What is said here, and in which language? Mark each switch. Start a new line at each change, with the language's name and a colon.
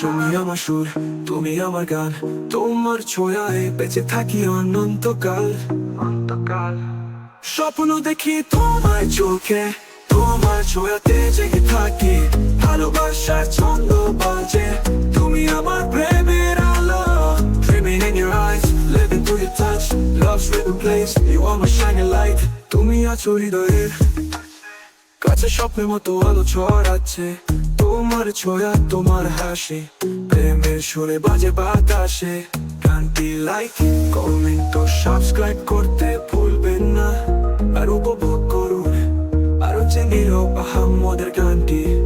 Bangla: তুমি আমার সুর, তুমি আমার গান, তোমার ছোঁয়ায় বেঁচে থাকি অনন্তকাল। অন্তকাল স্বপ্ন দেখি তোমার চোখে, তোমার ছোঁয়াতে জেগে থাকি, ভালোবাসার ছন্দ বাজে, তুমি আমার প্রেমের আলো।
English: Dreaming in your eyes, living through your touch, love's rhythm plays, you are my shining light।
Bangla: তুমি আছো হৃদয়ের কাছে, স্বপ্নের মতো আলো ছড়াচ্ছে, তোমার ছোঁয়া তোমার হাসি, প্রেমের সুরে বাজে বাতাসে। গানটি লাইক কমেন্ট ও সাবস্ক্রাইব করতে ভুলবেন না, আর উপভোগ করুন আরো যে নীরব আহাম্মদের গানটি।